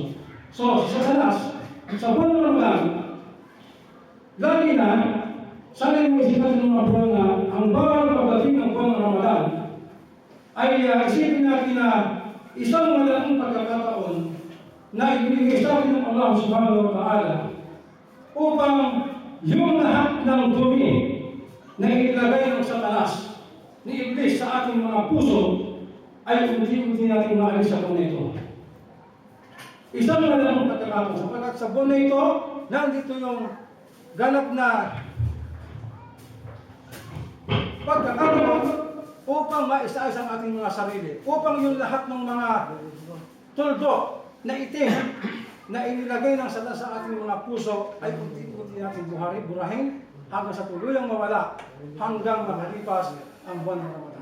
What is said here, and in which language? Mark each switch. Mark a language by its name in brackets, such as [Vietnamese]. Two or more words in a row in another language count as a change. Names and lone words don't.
[Filipino] So, si Satanas, sa buwan ng Ramadan, lagi na, sana yung isipan ng mga buwan na ang bawal pagdating ng buwan ng Ramadan ay isipin natin na isang malaking pagkakataon na ibigay sa atin ng Allah [Arabic] subhanahu wa ta'ala [Filipino] upang yung lahat ng dumi na ilagay ng Satanas ni Iblis sa ating mga puso ay unti-unti natin maalis sa buwan ito. Isang malaking pagkakataon sapagkat sa buwan ito, nandito yung ganap na pagkakataon upang maisa-isa ang ating mga sarili, upang yung lahat ng mga tuldok na itim na inilagay ng Satanas sa ating mga puso ay unti-unti natin burahin hanggang sa tuluyang mawala hanggang makalipas ang buwan ng Ramadan.